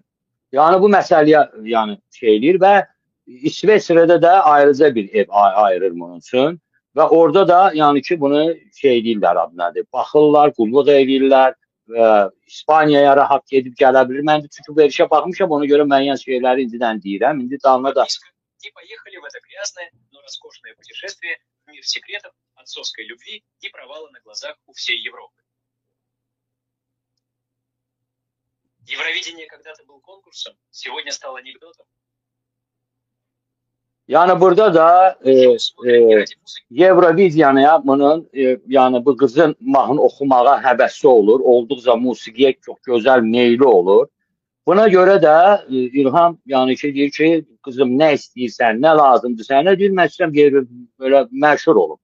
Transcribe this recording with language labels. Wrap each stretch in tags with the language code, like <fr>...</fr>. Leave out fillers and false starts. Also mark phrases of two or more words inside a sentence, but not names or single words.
<az>Yəni bu məsələyə yəni şey eləyir və İsveçrədə də ayrıca bir ev ayırır bunun üçün və orada da yəni ki, bunu şey eləyirlər, adı nədir, baxırlar, qulluq eləyirlər və İspaniyaya rahat gedib gələ bilir. Mən də çünki verişə baxmışam, ona görə müəyyən şeyləri indidən deyirəm. İndi dalına da...</az> <ru>Мир секретов, отцовской любви и провала на глазах у всей Европы. Евровидение когда-то был конкурсом, сегодня стал анекдотом.</ru> <az>Yani burada da Eurovizyana bunun yani bu qızın mahnı oxumağa həvəsi olur, olduqca musiqiyə çox gözəl meyli olur. Buna görə də İlham yəni ki deyir ki, qızım nə istəyirsən, nə lazımdır sənə, deyir mən istəyirəm belə məşhur olum.</az>